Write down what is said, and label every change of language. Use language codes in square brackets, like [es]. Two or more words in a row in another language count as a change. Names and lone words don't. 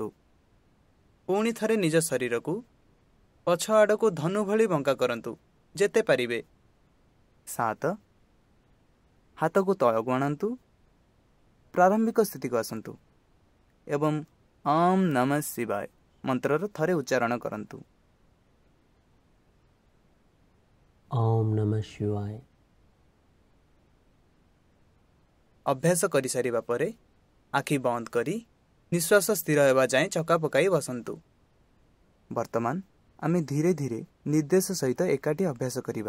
[or] ପୁଣି ଥରେ ନିଜ ଶରୀରକୁ ପଛ ଆଡ଼କୁ ଧନୁ ଭଳି ବଙ୍କା କରନ୍ତୁ ଯେତେ ପାରିବେ। 7. ହାତକୁ ତଳକୁ ଆଣନ୍ତୁ, ପ୍ରାରମ୍ଭିକ ସ୍ଥିତିକୁ ଆସନ୍ତୁ ଏବଂ [sa] ଓମ୍ ନମଃ ଶିବାୟ [or] ମନ୍ତ୍ରର ଥରେ ଉଚ୍ଚାରଣ କରନ୍ତୁ। [sa] ओम नमः शिवाय। [or] ଅଭ୍ୟାସ କରିସାରିବା ପରେ ଆଖି ବନ୍ଦ କରି ନିଶ୍ୱାସ ସ୍ଥିର ହେବା ଯାଏଁ ଚକା ପକାଇ ବସନ୍ତୁ। ବର୍ତ୍ତମାନ ଆମେ ଧୀରେ ଧୀରେ ନିର୍ଦ୍ଦେଶ ସହିତ ଏକାଠି ଅଭ୍ୟାସ କରିବା।